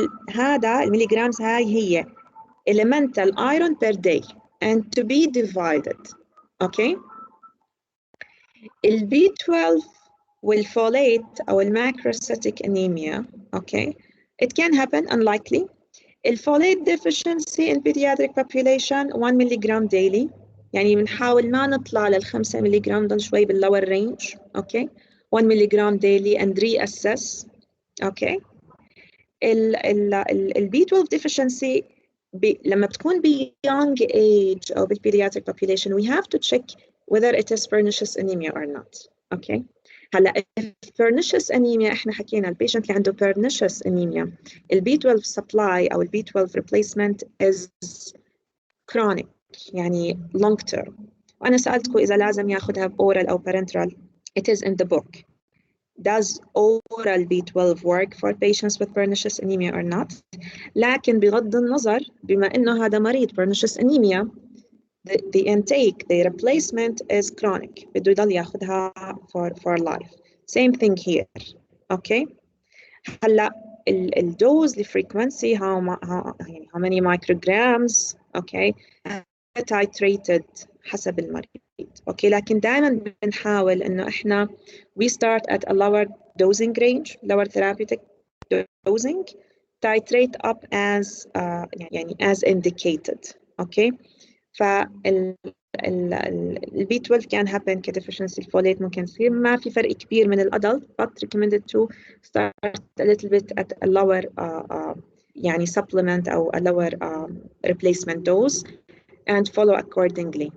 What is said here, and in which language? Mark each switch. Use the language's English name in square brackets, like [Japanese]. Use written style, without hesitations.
[Arabic] هذا المليغرامز هاي هي [English] elemental iron per day and to be divided. Okay. [Arabic] ال B12 والfolate أو المacrocytic anemia. [English] Okay. It can happen, unlikely. [Arabic] الfolate [English] deficiency in pediatric population [Arabic] 1 ملغ daily، يعني بنحاول ما نطلع لل5 ملغ، نضل شوي بالlower range. [English] Okay, 1 ملغ daily and reassess. Okay, ال B12 deficiency [Arabic] لما بتكون ب [English] young age أو بالpediatric population we have to check whether it is pernicious anemia or not. Okay, هلا pernicious anemia [Arabic] احنا حكينا البيشنت اللي عنده [English] pernicious anemia ال B12 supply او ال B12 replacement is chronic يعني long term. [Arabic] وانا سألتكم اذا لازم ياخذها oral او parenteral. [English] It is in the book. Does oral B12 work for patients with pernicious anemia or not? [Arabic] لكن بغض النظر بما انه هذا مريض [English] pernicious anemia the intake, the replacement is chronic. [Arabic] بده يضل ياخذها [English] for life. Same thing here. Okay. [Arabic] هلا الدوز الفريكونسي [English] how many micrograms. Okay. [Arabic] titrated حسب المريض. [English] Okay. [Arabic] لكن دائما بنحاول انه احنا [English] we start at a lower dosing range, lower therapeutic dosing, titrate up as يعني as indicated. Okay. ال B12 can happen كdeficiency [Arabic] الفوليت ممكن يصير ما في فرق كبير من الادلت [English] but recommended to start a little bit at a lower يعني supplement أو a lower replacement dose and follow accordingly.